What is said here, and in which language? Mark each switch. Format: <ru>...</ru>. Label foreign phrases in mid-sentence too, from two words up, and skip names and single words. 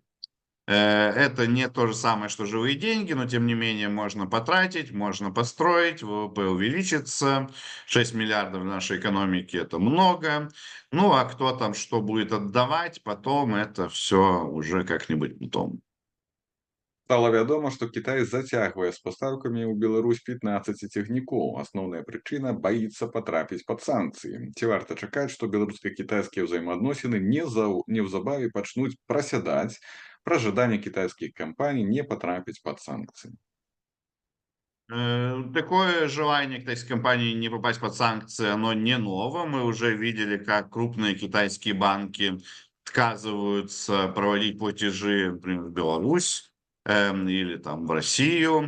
<ru>Это не то же самое, что живые деньги, но тем не менее можно потратить, можно построить, ВВП увеличится. 6 миллиардов в нашей экономике – это много. Ну, а кто там что будет отдавать, потом это все уже как-нибудь потом.</ru> <be>Стала вядома, што Кітай зацягвае з пастаўкамі ў Беларусь 15 цягнікоў. Асноўная прычына баіцца патрапіць пад санкцыі. Ці варта чакаць, што беларуска-кітайскія ўзаемаадносіны неўзабаве пачнуць прасядаць пра жаданне кітайскіх кампаній не патрапіць пад санкцыі?</be> <ru>Такое желание китайской компании не попасть под санкции, оно не ново. Мы уже видели, как крупные китайские банки отказываются проводить платежи, например, в Беларусь или там в Россию.</ru>